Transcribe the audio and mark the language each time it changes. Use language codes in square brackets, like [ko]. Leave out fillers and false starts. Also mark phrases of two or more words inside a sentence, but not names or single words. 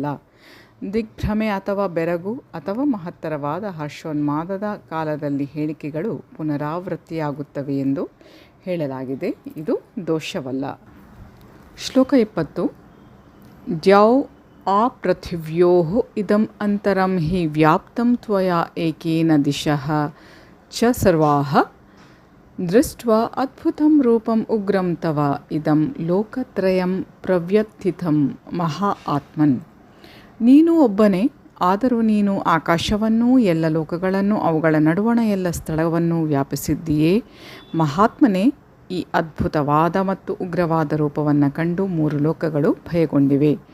[kn] ದಿಗ್ಭ್ರಮೆ ಅಥವಾ ಬೆರಗು ಅಥವಾ ಮಹತ್ತರವಾದ ಹರ್ಷೋನ್ಮಾದದ ಕಾಲದಲ್ಲಿ ಹೇಳಿಕೆಗಳು ಪುನರಾವೃತ್ತಿಯಾಗುತ್ತವೆ ಎಂದು ಹೇಳಲಾಗಿದೆ. ಇದು ದೋಷವಲ್ಲ. ಶ್ಲೋಕ 20. [sa] ದ್ಯೌ ಆಪೃಥಿವ್ಯೋಃ ಇದಂ ಅಂತರಂ ಹಿ ವ್ಯಾಪ್ತಂ ತ್ವಯಾ ಏಕೇನ ದಿಶಃ ಚ ಸರ್ವಾಃ ದೃಷ್ಟ್ವಾ ಅದ್ಭುತಂ ರೂಪಂ ಉಗ್ರಂ ತವ ಇದಂ ಲೋಕತ್ರಯಂ ಪ್ರವ್ಯಥಿತಂ ಮಹಾ ಆತ್ಮನ್. [kn] ನೀನು ಒಬ್ಬನೇ, ಆದರೂ ನೀನು ಆಕಾಶವನ್ನೂ ಎಲ್ಲ ಲೋಕಗಳನ್ನು ಅವುಗಳ ನಡುವಣ ಎಲ್ಲ ಸ್ಥಳವನ್ನು ವ್ಯಾಪಿಸಿದ್ದೀಯೇ. ಮಹಾತ್ಮನೇ, ಈ ಅದ್ಭುತವಾದ ಮತ್ತು ಉಗ್ರವಾದ ರೂಪವನ್ನು ಕಂಡು 3 ಲೋಕಗಳು ಭಯಗೊಂಡಿವೆ.